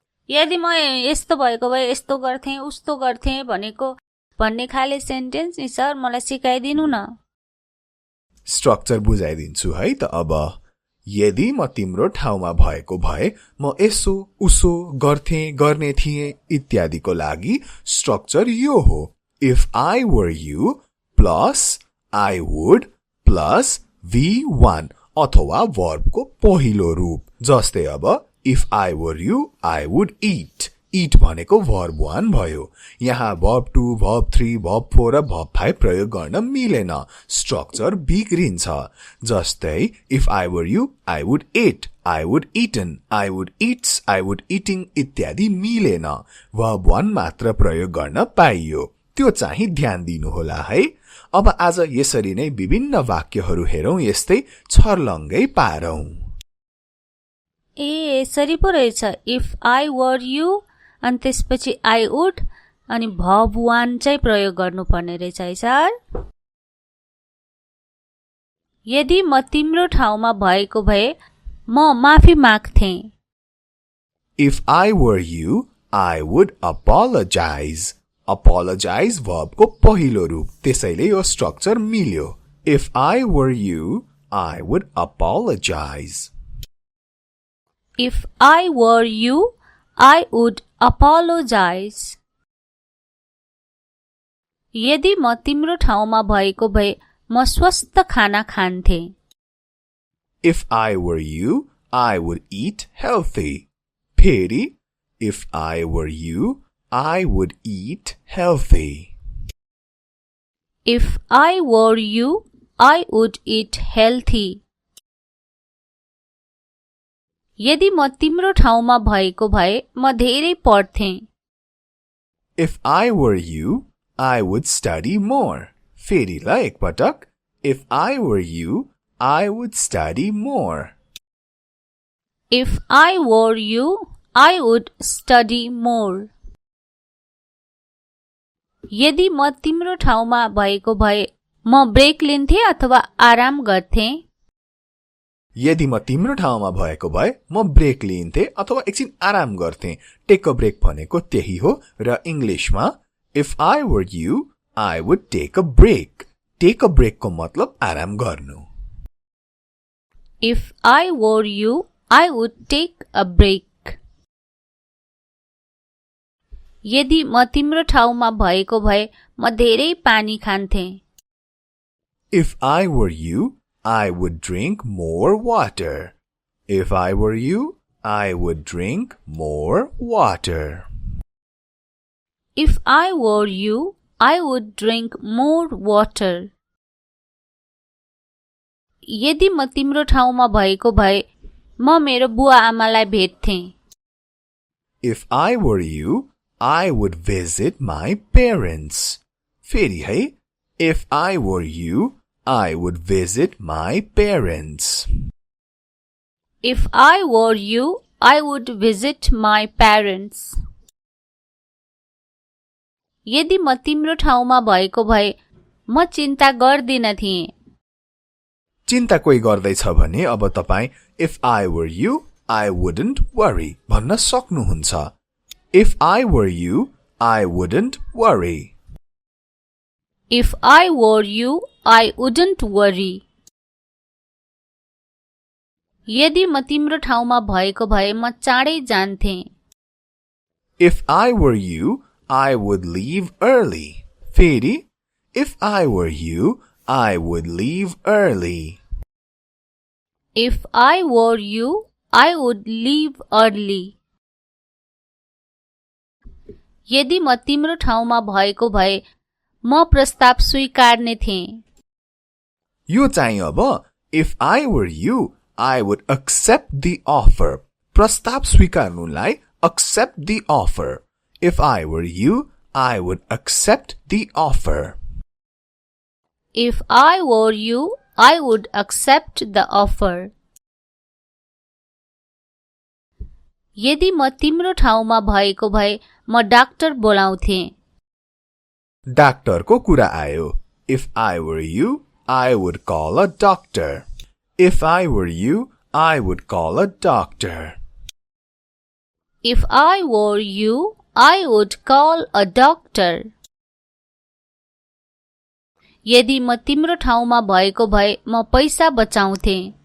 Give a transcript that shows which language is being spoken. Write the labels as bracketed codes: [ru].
[ne] यदि म यस्तो भएको भए यस्तो गर्थेँ उस्तो गर्थेँ भन्ने खाले सेन्टेन्स नि सर मलाई सिकाइदिनु न. स्ट्रक्चर बुझाइदिन्छु है त अब. यदि म तिम्रो ठाउँमा भएको भए म यसो उसो गर्थेँ गर्ने थिएँ इत्यादिको लागि स्ट्रक्चर यो हो. [en] If I were you plus I would plus V1 [ne] अथवा verbको पहिलो रूप. जस्तै अब [en] if I were you, I would eat. [ne] Eat भनेको verb 1 भयो. यहाँ verb 2, verb 3, verb 4 र verb 5 प्रयोग गर्न मिलेन. स्ट्रक्चर बिग्रिन्छ. जस्तै [en] if I were you, I would eat, I would eaten, I would eats, I would eating [ne] इत्यादि मिलेन. verb 1 मात्र प्रयोग गर्न पाइयो. त्यो चाहिँ ध्यान दिनुहोला है. अब आज यसरी नै विभिन्न वाक्यहरू हेरौं. यस्तै छर्लङ्गै पारौं. यसरी पो रहेछ. [en] if I were you [ne] अनि त्यसपछि [en] I would [ne] अनि verb 1 चाहिँ प्रयोग गर्नुपर्ने रहेछ है सर. यदि म तिम्रो ठाउँमा भएको भए म माफी माग्थेँ. [en] If I were you, I would apologize. [ne] Apologize verb को पहिलो रूप. त्यसैले यो स्ट्रक्चर मिल्यो. [en] If I were you, I would apologize. If I were you, I would apologize. [ne] यदि म तिम्रो ठाउँमा भएको भए म स्वस्थ खाना खान्थे. [en] If I were you, I would eat healthy. [ne] फेरि, [en] if I were you, I would eat healthy. If I were you, I would eat healthy. [ne] यदि म तिम्रो ठाउँमा भएको भए म धेरै पढ्थे. [en] If I were you, I would study more. [ne] फेरिलाई एकपटक. [en] If I were you, I would study more. If I were you, I would study more. [ne] यदि म तिम्रो ठाउँमा भएको भए म ब्रेक लिन्थे अथवा आराम गर्थे. यदि म तिम्रो ठाउँमा भएको भए म ब्रेक लिन्थे अथवा एकछिन आराम गर्थे. [en] take a break [ne] भनेको त्यही हो र इंग्लिशमा [en] If I were you, I would take a break. Take a break [ne] को मतलब आराम गर्नु. [en] If I were you, I would take a break. [ne] यदि म तिम्रो ठाउँमा भएको भए म धेरै पानी खान्थे. [en] If I were you, I would drink more water. If I were you, I would drink more water. If I were you, I would drink more water. [ne] यदि म तिम्रो ठाउँमा भएको भए म मेरो बुवा आमालाई भेट्थे. [en] If I were you, I would visit my parents. [ne] फेरि है. [en] If I were you, I would visit my parents. If I were you, I would visit my parents. [ne] यदि म तिम्रो ठाउँमा भएको भए म चिन्ता गर्दिन थिए. चिन्ता कोही गर्दैछ भने अब तपाई [en] If I were you, I wouldn't worry [ne] भन्न सक्नुहुन्छ. [en] If I were you, I wouldn't worry. If I were you, I wouldn't worry. [ne] यदि म तिम्रो ठाउँमा भएको भए म चाँडै जान्थे. [en] If I were you, I would leave early. [ne] फेरि [en] If I were you, I would leave early. If I were you, I would leave early. [ne] यदि म तिम्रो ठाउँमा भएको भए म प्रस्ताव स्वीकार्ने थिए. यो चाहिँ अब [en] If I were you, I would accept the offer. [ne] प्रस्ताव स्वीकार्नुलाई [en] accept the offer. If I were you, I would accept the offer. If I were you, I would accept the offer. [ne] यदि म तिम्रो ठाउँमा भएको भए म डाक्टर बोलाउँथे. डाक्टरको कुरा आयो. [en] If I were you, I would call a doctor. If I were you, I would call a doctor. If I were you, I would call a doctor. [ne] यदि म तिम्रो ठाउँमा भएको भए म पैसा बचाउँथे.